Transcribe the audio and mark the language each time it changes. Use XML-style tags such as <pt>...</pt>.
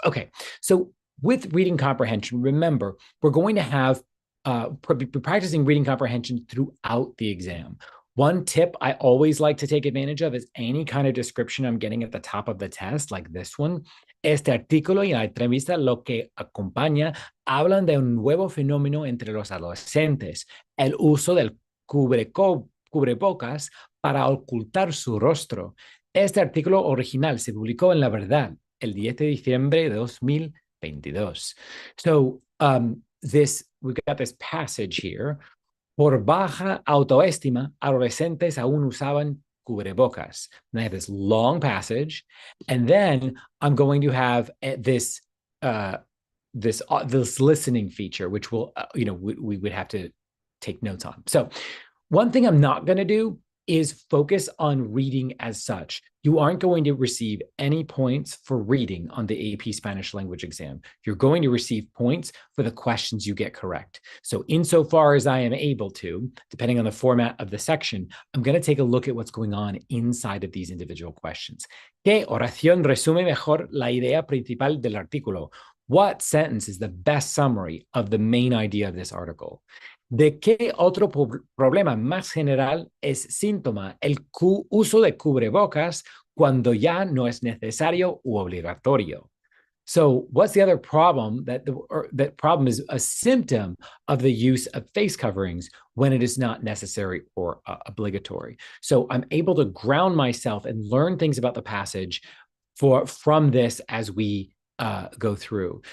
<en>Okay, so with reading comprehension, remember, we're going to have be practicing reading comprehension throughout the exam. One tip I always like to take advantage of is any kind of description I'm getting at the top of the test, like this one.</en> <es>Este artículo y la entrevista lo que acompaña hablan de un nuevo fenómeno entre los adolescentes, el uso del cubrebocas para ocultar su rostro. Este artículo original se publicó en La Verdad el 10 de diciembre de 2022.</es> <en>So we've got this passage here.</en> <es>Por baja autoestima, adolescentes aún usaban cubrebocas.</es> <en>And I have this long passage, and then I'm going to have this listening feature, which will we would have to take notes on. So one thing I'm not going to do is focus on reading as such. You aren't going to receive any points for reading on the AP Spanish language exam. You're going to receive points for the questions you get correct. So insofar as I am able to, depending on the format of the section, I'm going to take a look at what's going on inside of these individual questions.</en> <es>¿Qué oración resume mejor la idea principal del artículo?</es> <en>What sentence is the best summary of the main idea of this article?</en> <es>¿De qué otro problema más general es síntoma el uso de cubrebocas cuando ya no es necesario u obligatorio?</es> <en>So what's the other problem? That problem is a symptom of the use of face coverings when it is not necessary or obligatory. So I'm able to ground myself and learn things about the passage from this as we go through.</en>